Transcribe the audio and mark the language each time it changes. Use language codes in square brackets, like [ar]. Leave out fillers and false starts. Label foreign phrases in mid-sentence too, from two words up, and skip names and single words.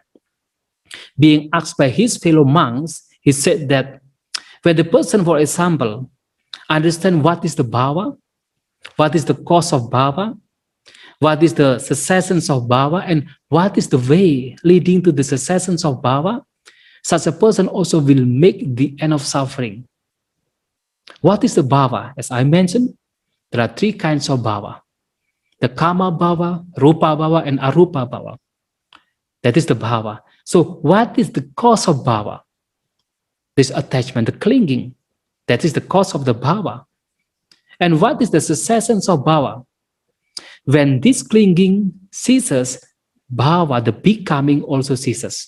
[en] Being asked by his fellow monks, he said that when the person, for example, understand what is the bhava, what is the cause of bhava, what is the cessations of bhava, and what is the way leading to the cessations of bhava, such a person also will make the end of suffering. What is the bhava? As I mentioned, there are three kinds of bhava. [pi] The kama bhava, rupa bhava, and arupa bhava. [en] That is the bhava. So what is the cause of bhava? This attachment, the clinging. That is the cause of the bhava. And what is the cessations of bhava? When this clinging ceases, bhava, the becoming, also ceases.